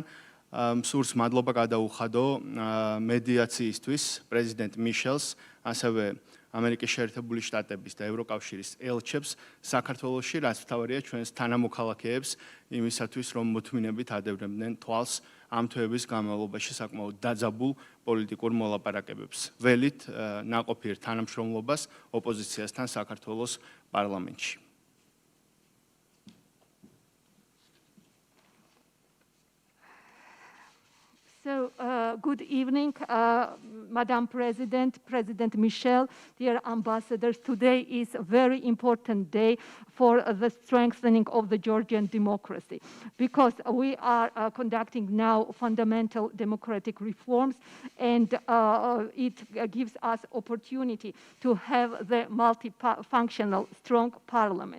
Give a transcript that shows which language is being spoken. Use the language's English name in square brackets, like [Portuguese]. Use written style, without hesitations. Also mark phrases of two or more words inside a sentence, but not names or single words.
[Georgian] სურს მადლობა გადაუხადო მედიაციისთვის პრეზიდენტ მიშელს, ასევე ამერიკის შეერთებული შტატების და ევროკავშირის ელჩებს საქართველოში, რაც მთავარია ჩვენს თანამოქალაქეებს იმისათვის, რომ მოთმინებით ადევნებდნენ თვალს ამ თვეების განმავლობაში საკმაოდ დაძაბულ პოლიტიკურ მოლაპარაკებებს. ველით ნაყოფიერ თანამშრომლობას ოპოზიციასთან საქართველოს პარლამენტში. [English] So, good evening, Madam President, President Michel, dear ambassadors. Today is a very important day for the strengthening of the Georgian democracy, because we are conducting now fundamental democratic reforms, and it gives us opportunity to have the multifunctional, strong parliament.